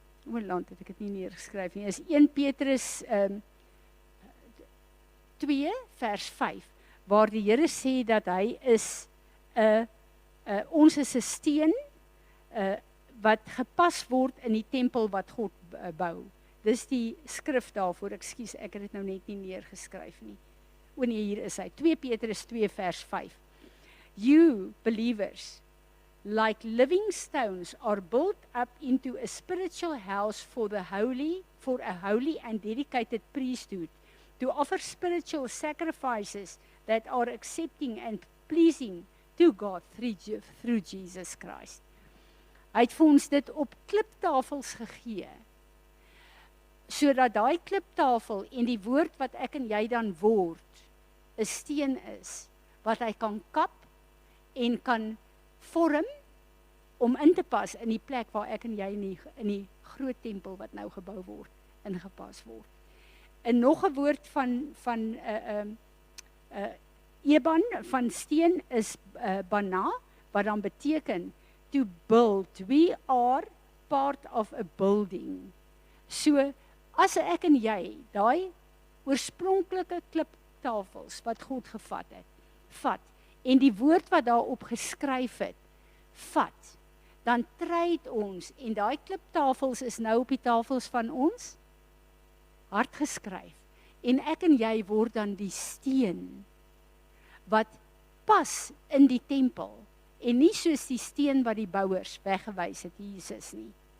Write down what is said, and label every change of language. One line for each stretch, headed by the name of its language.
Afrikaans: Hoe lank het ek dit nie neergeskryf nie, is 1 Petrus 2 vers 5, waar die Here sê dat hy is ons is 'n steen wat gepas word in die tempel wat God bou. Dis die skrif daarvoor, ekskuus, ek het dit nou net nie neergeskryf nie. O nee, hier is hy, 2 Petrus 2 vers 5.
English: You believers, like living stones, are built up into a spiritual house for a holy and dedicated priesthood, to offer spiritual sacrifices that are accepting and pleasing to God through Jesus Christ.
Afrikaans: Hy het vir ons dit op kliptafels gegee, sodat daai kliptafel en die woord wat ek en jy dan word, 'n steen is, wat hy kan kap en kan vorm om in te pas in die plek waar ek en jy in die groot tempel wat nou gebou word, ingepas word. En nog 'n woord van Eban, van steen, is bana, wat dan beteken
English: to build. We are part of a building.
Afrikaans: So, as ek en jy daai oorspronklike kliptafels wat God gevat het, vat, en die woord wat daarop geskryf het, vat, dan tryd ons, en daai kliptafels is nou op die tafels van ons hart geskryf, en ek en jy word dan die steen wat pas in die tempel, en nie soos die steen wat die bouers weggewys het, Jesus nie.